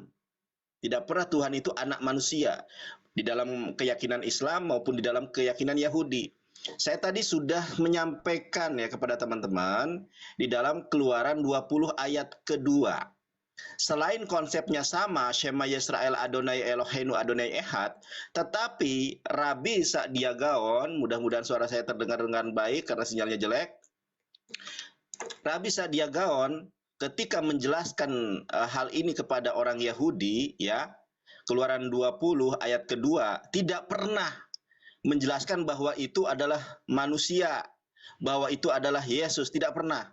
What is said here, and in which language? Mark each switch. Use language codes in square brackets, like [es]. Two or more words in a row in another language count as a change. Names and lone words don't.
[id] Tidak pernah Tuhan itu anak manusia. Di dalam keyakinan Islam maupun di dalam keyakinan Yahudi. Saya tadi sudah menyampaikan ya kepada teman-teman di dalam Keluaran 20 ayat kedua. Selain konsepnya sama, [he] שמע ישראל אדוני אלוהינו אדוני אחד, [id] tetapi Rabbi Sa'dia Gaon, mudah-mudahan suara saya terdengar dengan baik karena sinyalnya jelek. Rabbi Sa'dia Gaon ketika menjelaskan hal ini kepada orang Yahudi, ya, Keluaran 20 ayat kedua, tidak pernah menjelaskan bahwa itu adalah manusia, bahwa itu adalah Yesus, tidak pernah.